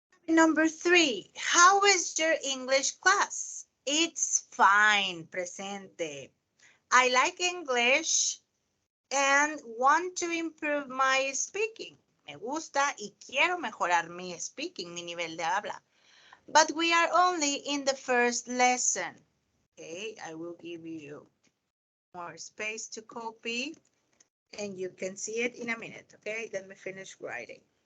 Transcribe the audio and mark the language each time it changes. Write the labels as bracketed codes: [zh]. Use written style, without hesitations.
[en] Number 3, how is your English class? It's fine, presente. I like English and want to improve my speaking. [es] Me gusta y quiero mejorar mi speaking, mi nivel de habla. [en] But we are only in the first lesson. Okay, I will give you more space to copy and you can see it in a minute. Okay, let me finish writing.